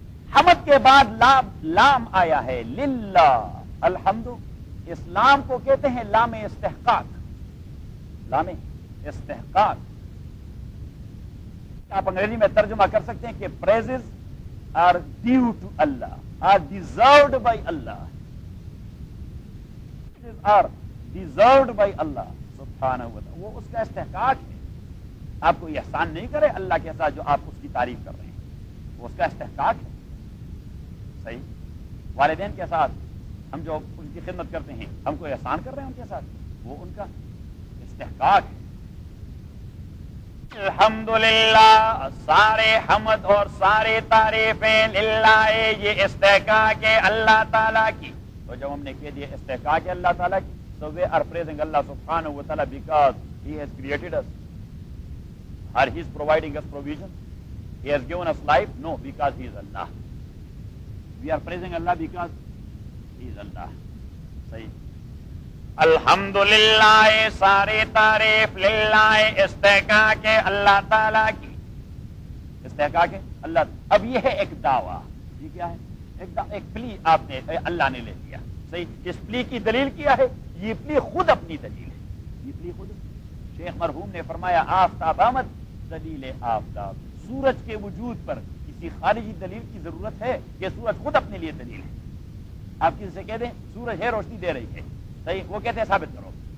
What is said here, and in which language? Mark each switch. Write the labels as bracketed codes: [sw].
[ur] حمد کے بعد لام آیا ہے, للہ, الحمد. اس لام کو کہتے ہیں لام استحقاق. لام استحقاق آپ انگریزی میں ترجمہ کر سکتے ہیں کہ [en] praises are due to Allah, are deserved by Allah. Praises are deserved by Allah سبحانہ وتعالیٰ. [ur] وہ اس کا استحقاق ہے. آپ کو احسان نہیں کرے اللہ کے ساتھ جو آپ اس کی تعریف کر رہے ہیں, وہ اس کا استحقاق ہے. صحیح, والدین کے ساتھ ہم جو ان کی خدمت کرتے ہیں ہم کو احسان کر رہے ہیں ان کے ساتھ, وہ ان کا استحقاق ہے. الحمدللہ, سارے حمد اور سارے تعریفیں للہ, یہ استحقاق ہے اللہ تعالیٰ کی. تو جب ہم نے کہہ دیا استحقاق ہے اللہ تعالیٰ کی, [en] so we are praising Allah subhanahu wa ta'ala because he has created us, or he is providing us provision, he has given us life, no, because he is Allah. We are praising Allah because he is Allah. [ur] Sahi, alhamdulillah, sare tareef lillah, istehqaq e Allah taala ki, istehqaq e Allah. Ab ye hai ek dawa, ye kya hai, ek plea aapne Allah ne le liya. Sahi, is plea ki daleel kya hai, یہ اپنی خود اپنی دلیل ہے. یہ اپنی خود شیخ مرحوم نے فرمایا آفتاب آمد دلیل آفتاب, سورج کے وجود پر کسی خارجی دلیل کی ضرورت ہے؟ یہ سورج خود اپنے لیے دلیل ہے. آپ کسی سے کہہ دیں سورج ہے روشنی دے رہی ہے, صحیح, وہ کہتے ہیں ثابت کرو.